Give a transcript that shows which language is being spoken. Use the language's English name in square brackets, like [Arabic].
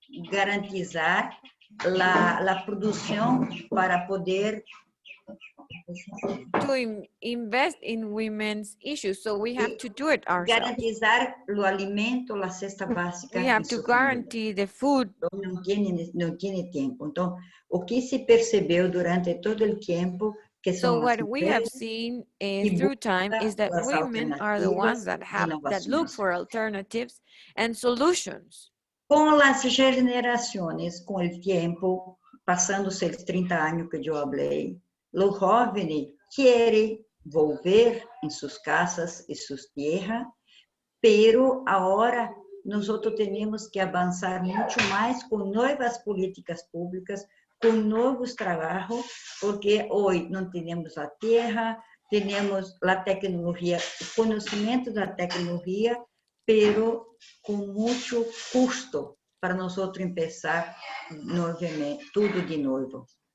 [Spanish] garantizar la producción para poder [English] to invest in women's issues, so we have to do it ourselves. [Spanish] Garantizar lo alimento, la cesta básica. [English] We have to guarantee the food. [Portuguese] Não [Spanish] tiene tiempo. [Portuguese] Então, o que se percebeu durante [Spanish] todo el tiempo [Portuguese] que [English] So son what we have seen through time is that women are the ones that look for alternatives and solutions. [Spanish] Com las generaciones, com el tiempo, [Portuguese] pasando-se os 30 anos que eu falei, [Spanish] los jóvenes quieren volver en sus casas y sus tierras, pero ahora nosotros tenemos que avanzar mucho más con nuevas políticas públicas, con nuevos trabajos, porque hoy no tenemos la tierra, tenemos la tecnología, el conocimiento de la tecnología, pero con mucho costo para nosotros empezar nuevamente, todo de nuevo.